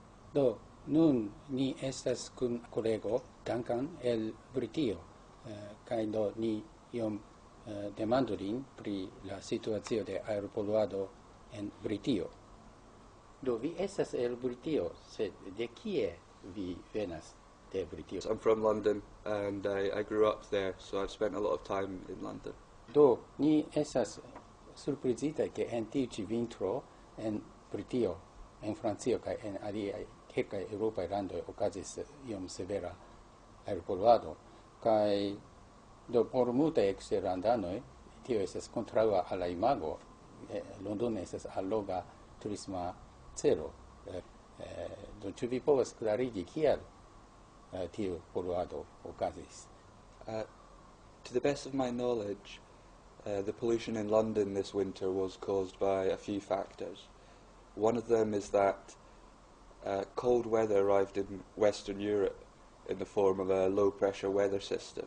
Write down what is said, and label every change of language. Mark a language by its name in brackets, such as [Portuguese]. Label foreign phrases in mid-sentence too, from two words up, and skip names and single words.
[Esperanto] Do nun ni estas kun kolego Duncan el Britio, kaj do ni iom demandu lin pri la situacio de aeropoluado en Britio. Do vi estas el Britio, sed de kie vi venas de Britio? [English] I'm from London and I grew up there, so I've spent a lot of time in London. [Esperanto] Do ni estas surprizita ke en tiu ĉi vintro en Britio, en Francio kaj en aliaj kelkaj eŭropaj landoj okazis iom severa aeropoluado, kaj do por multaj eksterlandanoj tio estas kontraŭa al la imago. Londono estas alloga turisma celo. Do ĉu vi povas klarigi kial tiu poluado okazis? [English] To the best of my knowledge, the pollution in London this winter was caused by a few factors. One of them is that cold weather arrived in Western Europe in the form of a low-pressure weather system.